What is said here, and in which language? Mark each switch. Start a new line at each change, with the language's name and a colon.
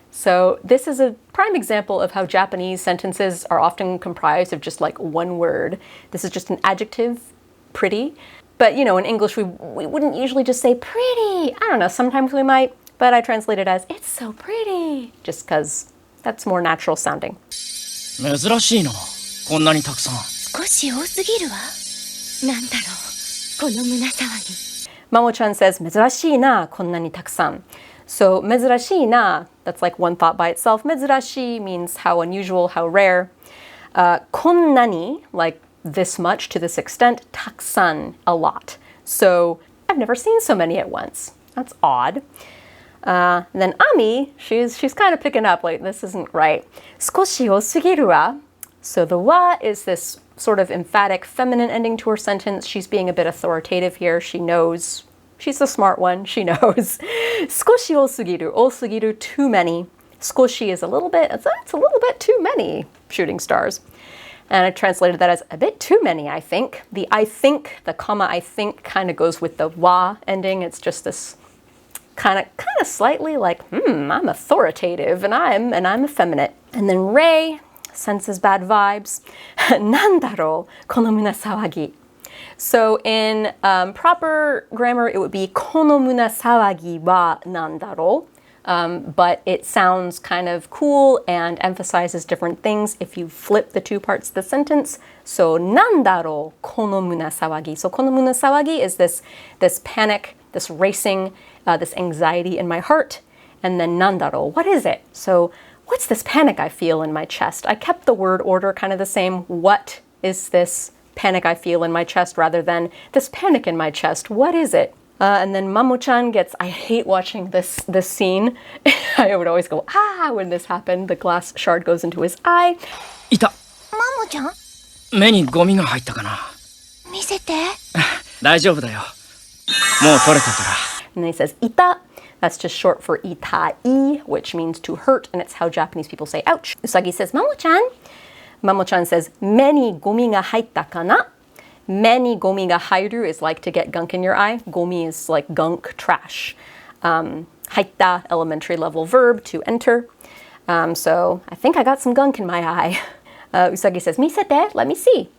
English: So this is a prime example of how Japanese sentences are often comprised of just like one word. This is just an adjective, pretty. But, you know, in English, we wouldn't usually just say pretty. I don't know, sometimes we might, but I translate it as, it's so pretty, just because that's more natural sounding.
Japanese: 珍しいな、こんなにたくさん。少し多すぎるわ。なんだろう、この胸騒ぎ。
English: Mamo-chan says,
Japanese: 珍しいな、こんなにたくさん.
English: So,
Japanese: 珍しいな,
English: that's like one thought by itself.
Japanese: 珍しい
English: means how unusual, how rare.
Japanese: こんなに,
English: like this much to this extent,
Japanese: たくさん,
English: a lot. So I've never seen so many at once. That's odd. Then Ami, she's kind of picking up, like, this isn't right.
Japanese: 少し多すぎるわ.
English: So the wa is this sort of emphatic feminine ending to her sentence. She's being a bit authoritative here. She knows. She's the smart one. She knows.
Japanese: 少し多すぎる. 多すぎる,
English: too many.
Japanese: 少し
English: is a little bit, it's a little bit too many shooting stars. And I translated that as a bit too many, I think. The I think, the comma I think kind of goes with the wa ending. It's just this kind of slightly like, I'm authoritative and I'm effeminate. And then Rei senses bad vibes.
Japanese: なんだろう、この胸騒ぎ.
English: So in proper grammar, it would be
Japanese: この胸騒ぎはなんだろう.
English: But it sounds kind of cool and emphasizes different things if you flip the two parts of the sentence. So
Japanese: なんだろう、この胸騒ぎ.
English: So
Japanese: この胸騒ぎ
English: is this panic, this racing, this anxiety in my heart. And then
Japanese: なんだろう,
English: what is it? So what's this panic I feel in my chest? I kept the word order kind of the same. What is this panic I feel in my chest rather than this panic in my chest? What is it? And then Mamo-chan gets, I hate watching this scene. I would always go, when this happened. The glass shard goes into his eye.
Japanese: いた。マモちゃん目にゴミが入ったかな。見せて。大丈夫だよ。もう取れたから。
English: And then he says, ita. That's just short for itai, which means to hurt, and it's how Japanese people say ouch. Usagi says, Mamo-chan. Mamo-chan says,
Japanese: 目にゴミが入ったかな? 目にゴミが入る
English: is like to get gunk in your eye. Gomi is like gunk, trash.
Japanese: 入った
English: elementary level verb, to enter. So I think I got some gunk in my eye. Usagi says,
Japanese: 見せて,
English: let me see.